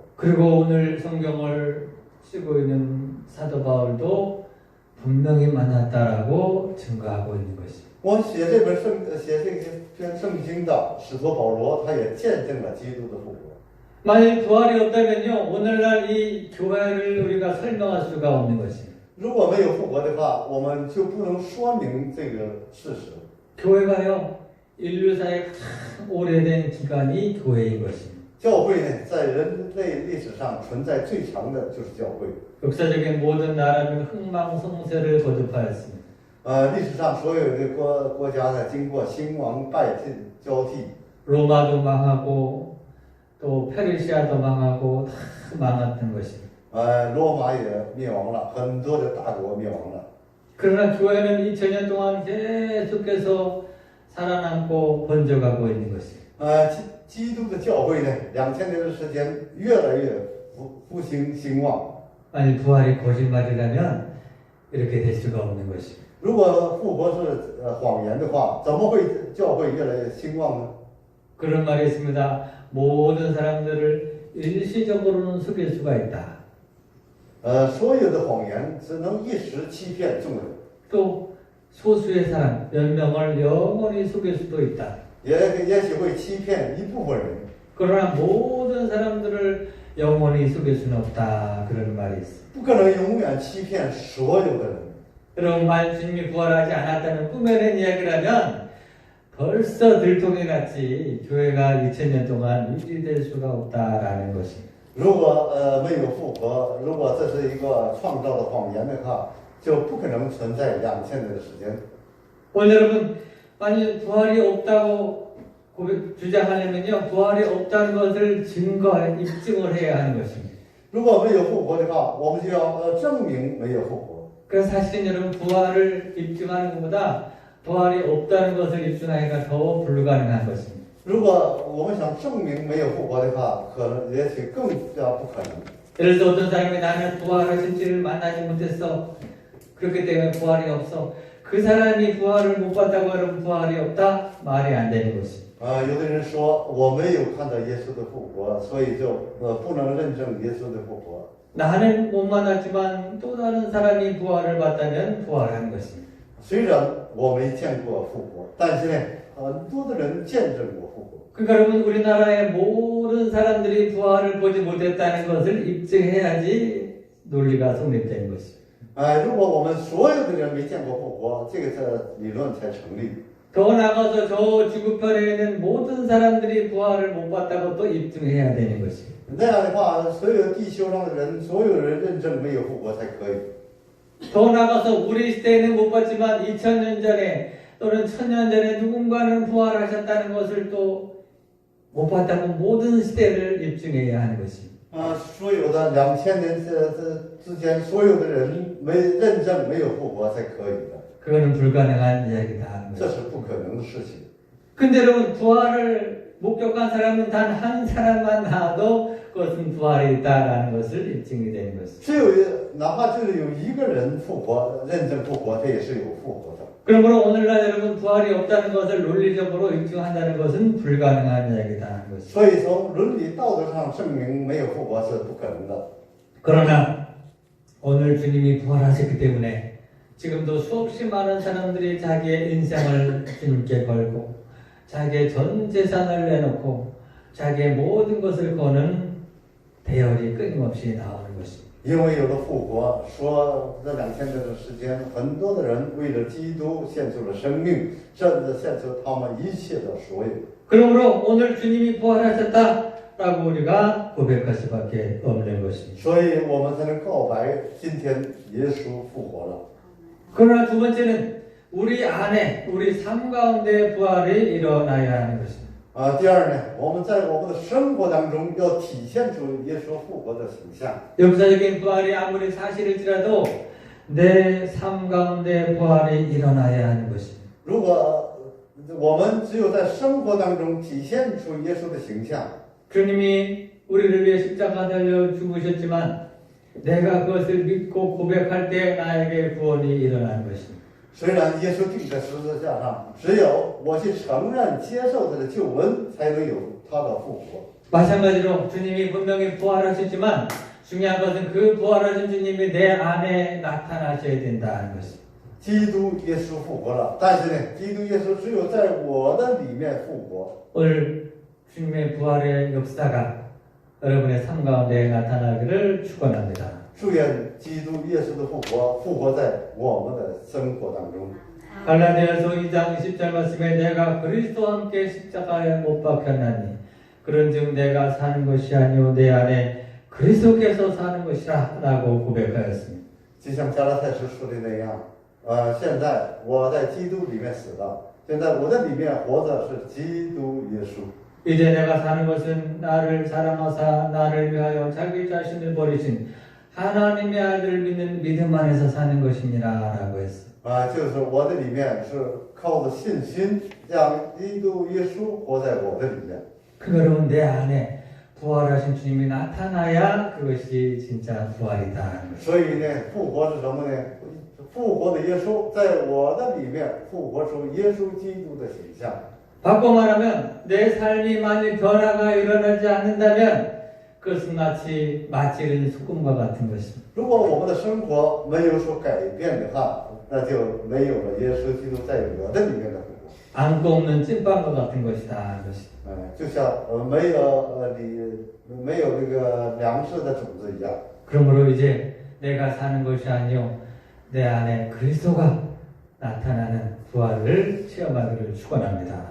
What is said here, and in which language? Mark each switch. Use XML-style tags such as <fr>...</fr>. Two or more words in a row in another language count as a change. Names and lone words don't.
<ko>그리고 오늘 성경을 쓰고 있는 사도 바울도 분명히 만났다라고 증거하고 있는 것입니다.</ko> <zh>我写这篇圣经的使徒保罗，他也见证了基督的复活。</zh> <ko>만일 부활이 없다면요 오늘날 이 교회를 우리가 설명할 수가 없는 것입니다.</ko> <zh>如果没有复活的话，我们就不能说明这个事实。</zh> <ko>교회가요 인류사의 가장 오래된 기간이 교회인 것입니다.</ko> <zh>教会呢，在人类历史上存在最长的就是教会。</zh> <ko>역사적인 모든 나라는 흥망성쇠를 거듭하였습니다.</ko> <zh>历史上所有的国家呢，经过兴亡败退交替，</zh> <ko>로마도 망하고 또 페르시아도 망하고 다 망했던 것입니다.</ko> <zh>罗马也灭亡了，很多的大国灭亡了。</zh> <ko>그러나 교회는 2000년 동안 계속해서 살아남고 번져가고 있는 것입니다.</ko> <zh>基督的教会呢，2000年的时间越来越复兴兴旺。</zh> <ko>만일 부활이 거짓말이라면 이렇게 될 수가 없는 것입니다.</ko> <zh>如果复活是谎言的话，怎么会教会越来越兴旺呢？</zh> <ko>그런 말이 있습니다. 모든 사람들을 일시적으로는 속일 수가 있다.</ko> <zh>所有的谎言只能一时欺骗众人，</zh> <ko>또 소수의 사람, 몇 명을 영원히 속일 수도 있다.</ko> <zh>也许会欺骗一部分人。</zh> <ko>그러나 모든 사람들을 영원히 속일 수는 없다. 그런 말이 있어.</ko> <zh>不可能永远欺骗所有的人。</zh> <ko>여러분, 만약 주님이 부활하지 않았다는 꾸며낸 이야기를 하면 벌써 들통이 났지 교회가 2000년 동안 유지될 수가 없다라는 것입니다.</ko> <zh>如果没有复活，如果这是一个创造的谎言的话，就不可能存在2000年的时间。</zh> <ko>오늘 여러분, 만약 부활이 없다고 주장하려면요, 부활이 없다는 것을 입증을 해야 하는 것입니다.</ko> <zh>如果没有复活的话，我们就要证明没有复活。</zh> <ko>그래서 사실은 여러분, 부활을 입증하는 것보다 부활이 없다는 것을 입증하기가 더 불가능한 것입니다.</ko> <zh>如果我们想证明没有复活的话，可能也许更加不可能。</zh> <ko>예를 들어 어떤 사람이 나는 부활하신 주를 만나지 못했어. 그렇기 때문에 부활이 없어. 그 사람이 부활을 못 봤다고 여러분 부활이 없다? 말이 안 되는 것입니다.</ko> <zh>有的人说我没有看到耶稣的复活，所以就不能认证耶稣的复活。</zh> <ko>나는 못 만났지만 또 다른 사람이 부활을 봤다면 부활하는 것입니다.</ko> <zh>虽然我没见过复活，但是呢，很多的人见证过复活。</zh> <ko>그러니까 여러분 우리나라의 모든 사람들이 부활을 보지 못했다는 것을 입증해야지 논리가 성립되는 것입니다.</ko> <zh>如果我们所有的人没见过复活，这个理论才成立。</zh> <ko>더 나가서 저 지구편에 있는 모든 사람들이 부활을 못 봤다고 또 입증해야 되는 것입니다.</ko> <zh>那样的话，所有地球上的人，所有人认证没有复活才可以。</zh> <ko>더 나가서 우리 시대에는 못 봤지만 2000년 전에 또는 1000년 전에 누군가는 부활하셨다는 것을 또 못 봤다고 모든 시대를 입증해야 하는 것입니다.</ko> <zh>所有的2000年之间，所有的人没认证没有复活才可以的，</zh> <ko>그거는 불가능한 이야기다 하는</ko> <zh>这</zh> <ko>것입니다.</ko> <zh>是不可能的事情。</zh> <ko>근데 여러분 부활을 목격한 사람은 단 한 사람만 나와도 그것은 부활이 있다라는 것을 입증이 되는 것입니다.</ko> <zh>只有哪怕就是有一个人复活，认证复活，这也是有复活的。</zh> <ko>그러므로 오늘날 여러분 부활이 없다는 것을 논리적으로 입증한다는 것은 불가능한 이야기다 하는 것입니다.</ko> <zh>所以从伦理道德上证明没有复活是不可能的。</zh> <ko>그러나 오늘 주님이 부활하셨기 때문에 지금도 수없이 많은 사람들이 자기의 인생을 주님께 걸고 자기의 전 재산을 내놓고 자기의 모든 것을 거는 대열이 끊임없이 나오는 것입니다.</ko> <zh>因为有了复活，说这2000年的时间，很多的人为了基督献出了生命，甚至献出他们一切的所有。</zh> <ko>그러므로 오늘 주님이 부활하셨다라고 우리가 고백할 수밖에 없는 것입니다.</ko> <zh>所以我们才能告白，今天耶稣复活了。</zh> <ko>그러나 두 번째는 우리 안에 우리 삶 가운데 부활이 일어나야 하는 것입니다.</ko> <zh>第二呢，我们在我们的生活当中要体现出耶稣复活的形象。</zh> <ko>역사적인 부활이 아무리 사실일지라도 내 삶 가운데 부활이 일어나야 하는 것입니다.</ko> <zh>如果我们只有在生活当中体现出耶稣的形象，</zh> <ko>주님이 우리를 위해 십자가 달려 죽으셨지만 내가 그것을 믿고 고백할 때 나에게 구원이 일어나는 것입니다.</ko> <zh>虽然耶稣钉在十字架上，只有我去承认、接受他的救恩，才能有他的复活。</zh> <ko>마찬가지로 주님이 분명히 부활하셨지만 중요한 것은 그 부활하신 주님이 내 안에 나타나셔야 된다는 것입니다.</ko> <zh>基督耶稣复活了，但是呢，基督耶稣只有在我的里面复活。</zh> <ko>오늘 주님의 부활의 역사가 여러분의 삶 가운데 나타나기를 축원합니다.</ko> <zh>祝愿基督耶稣的复活复活在我们的生活当中。</zh> <ko>갈라디아서 2장 20절 말씀에 내가 그리스도와 함께 십자가에 못 박혔나니 그런즉 내가 사는 것이 아니오 내 안에 그리스도께서 사는 것이라 라고 고백하였습니다.</ko> <zh>就像加拉太书说的那样，现在我在基督里面死了，现在我的里面活着是基督耶稣。</zh> <ko>이제 내가 사는 것은 나를 사랑하사 나를 위하여 자기 자신을 버리신 하나님의 아들을 믿는 믿음 안에서 사는 것이니라 라고 했어요.</ko> <zh>就是我的里面是靠着信心，让基督耶稣活在我的里面。</zh> <ko>그러면 내 안에 부활하신 주님이 나타나야 그것이 진짜 부활이다.</ko> <zh>所以呢，复活是什么呢？复活的耶稣在我的里面复活出耶稣基督的形象。</zh> <ko>바꿔 말하면 내 삶이 만일 변화가 일어나지 않는다면 그것은 마치 맛지른 소금과 같은 것입니다.</ko> <zh>如果我们的生活没有所改变的话，那就没有了耶稣基督在我的里面的复活。</zh> <ko>안고 없는 찐빵과 같은 것이다. 것이.</ko> <zh>就像没有没有这个粮食的种子一样。</zh> <ko>그러므로 이제 내가 사는 것이 아니요 내 안에 그리스도가 나타나는 부활을 체험하기를 축원합니다.</ko>